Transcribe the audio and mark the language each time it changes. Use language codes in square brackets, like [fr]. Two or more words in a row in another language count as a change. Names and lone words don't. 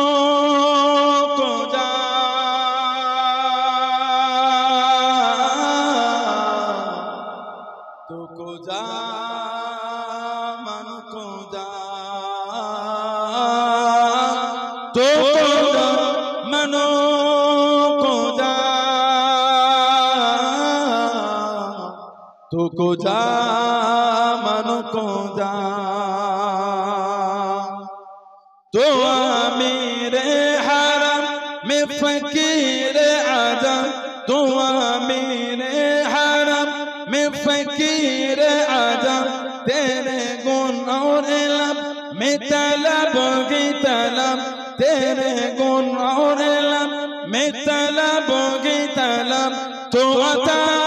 [fa] کوجا تو کوجا منو کوجا تو کوجا منو کوجا تو کوجا منو کوجا [ur] تو امیر حرم میں فقیر اعظم تو امیر حرم میں فقیر اعظم تیرے گن اور علم میں طلب کی طلب تیرے گن اور علم میں طلب کی طلب تو عطا